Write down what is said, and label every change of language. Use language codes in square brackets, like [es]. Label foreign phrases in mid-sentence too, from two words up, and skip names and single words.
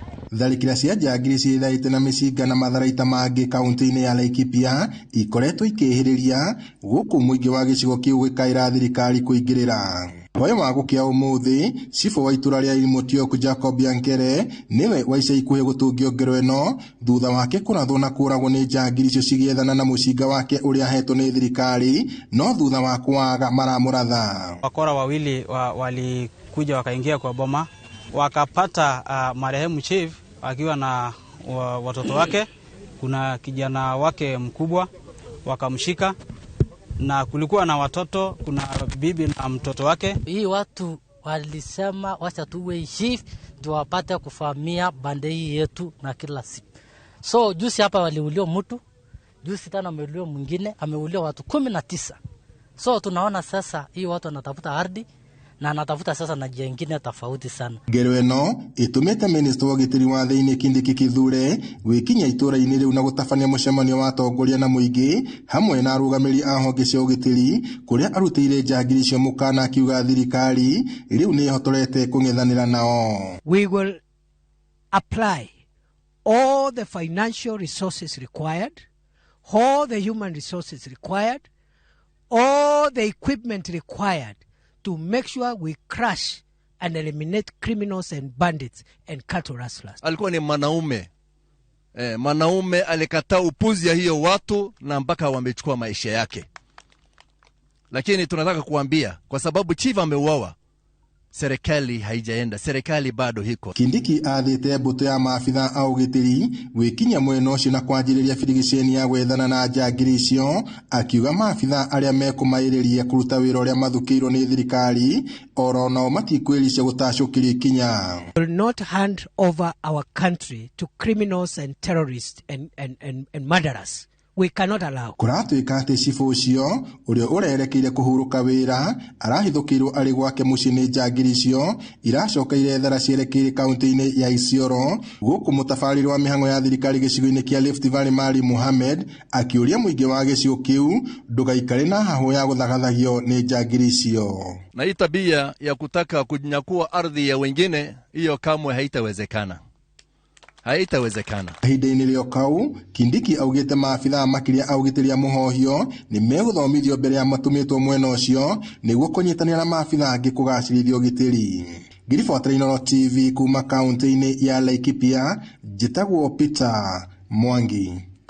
[ki] Tharĩkĩra cia njangiri ciĩthaĩte na mĩcinga na matharaita mangĩ kaunti-inĩ ya Laikipia ikoretwo ikĩhĩrĩria gũkũ mũingĩ wa gĩcigo kĩu gĩkaĩra thirikari kũingĩrĩra. Hwaĩ wa gũkĩa ũmũthĩ, cibũ wa itũra rĩa Irimotioku Jacob Yankere nĩwe wa ica ikuhĩ gũtũngio ngero ĩno thutha wake kũrathwo na kũragwo nĩ njangiri icio cigĩethana na mũcinga wake ũrĩa ahetwo nĩ thirikari, no thutha wa kwaga maramũratha. [sw] Wakora wawili walikuja wakaingia kwa boma, wakapata marehemu chief akiwa na watoto wake. Kuna kijana wake mkubwa, wakamshika na kulikuwa na watoto, kuna bibi na mtoto wake. Hii watu walisema wacha tuwe chief ndio wapate kufahamia bande hii yetu na kila siku. So juzi hapa waliulio mtu, juzi tena ameulio mwingine, ameulio watu 19. So tunaona sasa hii watu wanatafuta ardhi na anatafuta sasa na njia nyingine tofauti sana. [ki] Ngero ĩno ĩtũmĩte minister wa gĩtĩri wa thĩinĩ Kindiki Kithure gwĩkinya itũra-inĩ rĩu na gũtabania mũcemanio wa atongoria na mũingĩ hamwe na arũgamĩrĩri a honge cia ũgitĩri kũrĩa arutĩire njangiri icio mũkana akiuga thirikari rĩu nĩ ĩhotorete kũng'ethanĩra nao. [en] We will apply all the financial resources required, all the human resources required, all the equipment required to make sure we crush and eliminate criminals and bandits and cattle rustlers. [sw] Alikuwa ni manaume alikataa upuzi ya hiyo watu na mpaka wamechukua maisha yake. Lakini tunataka kuambia kwa sababu chief ameuawa, serikali haijaenda, serikali bado hiko. [ki] Kindiki athĩte mbũtũ ya maabitha a ũgitĩri gwĩkinya mwena ũcio na kwanjĩrĩria birigiceni ya gwethana na njangiri icio, akiuga maabitha arĩa mekũmaĩrĩria kũruta wĩra ũrĩa mathukĩirwo nĩ thirikari oro nao matikwĩricia gũtacũkĩria ikinya. [en] We will not hand over our country to criminals and terrorists and murderers. We cannot allow. [ki] Kũratuĩka atĩ cibũ ũcio ũrĩa ũrerekeire kũhurũka wĩra arahithũkĩirwo arĩ gwake mũciĩ nĩ njangiri icio iracoka irethara cierekeire kaunti-inĩ ya Isiolo, gũkũ mũtabarĩri wa mĩhang'o ya thirikari gĩcigo-inĩ kĩa Rift Valley Mari Mohamed akĩũria mũingĩ wa gĩcigo kĩu ndũgaikare na hahũ ya gũthagathagio nĩ njangiri icio. [sw] Na hii tabia ya kutaka kunyakua ardhi ya wengine, hiyo kamwe haitawezekana. Haitawezekana. [ki] Ihinda-inĩ rĩo kau, Kindiki augĩte maabitha makĩria a ũgitĩri a mũhohio nĩ megũthomithio mbere ya matũmĩtwo mwena ũcio nĩguo kũnyitanĩra na maabitha angĩ kũgacĩrithia ũgitĩri. Ngiribotera Inooro TV kuma kaunti-inĩ ya Laikipia, njĩtagwo Peter Mwangi.